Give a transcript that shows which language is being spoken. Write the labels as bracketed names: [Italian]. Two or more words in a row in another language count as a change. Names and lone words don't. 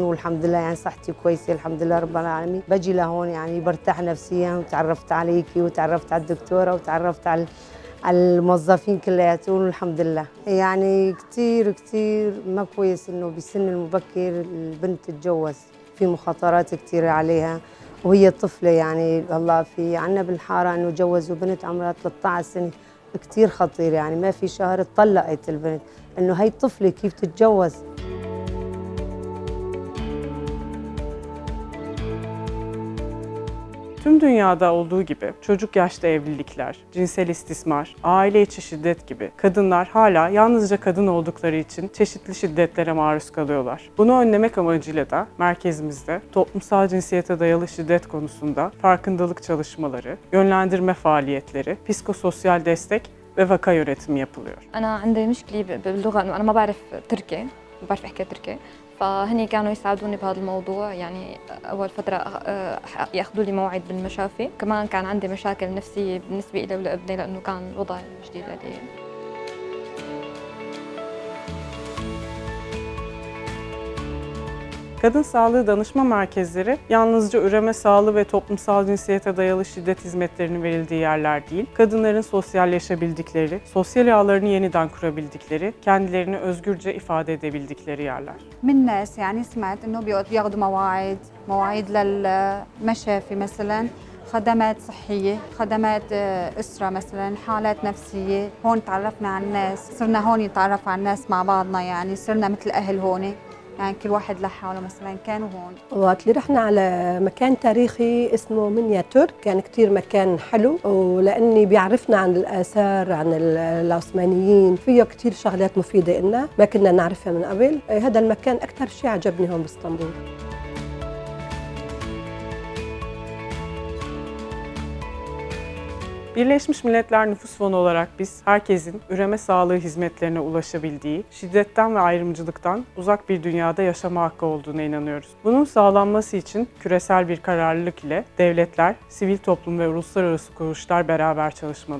[Arabic] والحمد لله يعني صحتي كويسه الحمد لله رب العالمين بجي لهون يعني برتاح نفسيا وتعرفت عليكي وتعرفت على الدكتوره وتعرفت على الموظفين كلياتهم والحمد لله يعني كتير ما كويس انه بالسن المبكر البنت تتجوز في مخاطرات كتير عليها وهي طفله يعني الله في عنا بالحاره انه جوزوا بنت عمرها 13 سنه كتير خطير يعني ما في شهر اتطلقت البنت انه هي طفله كيف تتجوز. [Turkish] Tüm dünyada olduğu gibi çocuk yaşta evlilikler, cinsel istismar, aile içi şiddet gibi kadınlar hala yalnızca kadın oldukları için çeşitli şiddetlere maruz kalıyorlar. Bunu önlemek amacıyla da merkezimizde toplumsal cinsiyete dayalı şiddet konusunda farkındalık çalışmaları, yönlendirme faaliyetleri, psikososyal destek ve vaka yönetimi yapılıyor. [Arabic] أنا عندي مشكلة باللغة إنه أنا ما بعرف تركي، ما بعرف أحكي تركي. فهني كانوا يساعدوني بهذا الموضوع يعني أول فترة ياخذوا لي موعد بالمشافي كمان كان عندي مشاكل نفسية بالنسبة إلي ولابني لأنه كان الوضع جديد علي. [Turkish] Kadın Sağlığı Danışma Merkezleri yalnızca üreme sağlığı ve toplumsal cinsiyete dayalı şiddet hizmetlerinin verildiği yerler değil, kadınların sosyalleşebildikleri, sosyal ağlarını yeniden kurabildikleri, kendilerini özgürce ifade edebildikleri yerler. [Arabic] من ناس يعني سمعت انه بياخذوا مواعيد للمشافي مثلا خدمات صحية، خدمات أسرة مثلا، حالات نفسية، هون تعرفنا على الناس، صرنا هون نتعرف على الناس مع بعضنا يعني صرنا مثل أهل هون. يعني كل واحد لحاله مثلا كانوا هون. وقت اللي رحنا على مكان تاريخي اسمه منيا ترك كان كتير مكان حلو ولأني بيعرفنا عن الآثار عن العثمانيين فيه كتير شغلات مفيدة إلنا ما كنا نعرفها من قبل. هذا المكان أكثر شيء عجبني هون باسطنبول. [Turkish] Birleşmiş Milletler Nüfus Fonu olarak biz herkesin üreme sağlığı hizmetlerine ulaşabildiği, şiddetten ve ayrımcılıktan uzak bir dünyada yaşama hakkı olduğuna inanıyoruz. Bunun sağlanması için küresel bir kararlılık ile devletler, sivil toplum ve uluslararası kuruluşlar beraber çalışmalı.